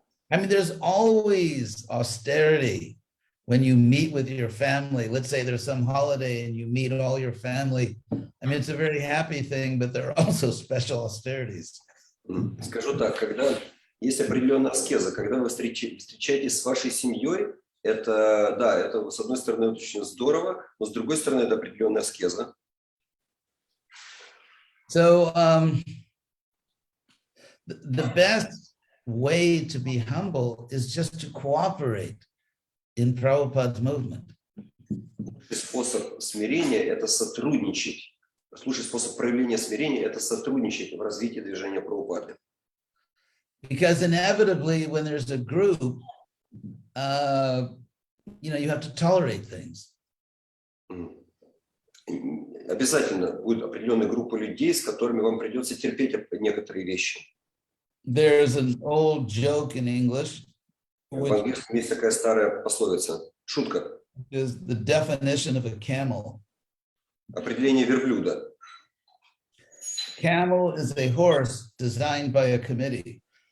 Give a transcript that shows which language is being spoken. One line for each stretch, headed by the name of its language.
English: There's always austerity when you meet with your family. Let's say there's some holiday and you meet all your family. It's a very happy thing, but there are also special austerities.
Russian: Скажу так, когда есть определенная аскеза, когда вы встречаетесь с вашей семьей, это с одной стороны очень здорово, но с другой стороны это определенная аскеза.
English: So the best way to be humble is just to cooperate in Prabhupada's movement.
Russian: Способ смирения – это сотрудничать. Лучший способ проявления смирения – это сотрудничать в развитии движения Прабхупады.
English: Because inevitably, when there's a group, you have to tolerate things.
Russian: Обязательно будет определенная группа людей, с которыми вам придется терпеть некоторые вещи.
English: There's an old joke in English.
Russian: В английском есть такая старая пословица, шутка.
English: is the definition of a camel.
Russian: Определение верблюда.
English: Camel is a horse designed by a committee.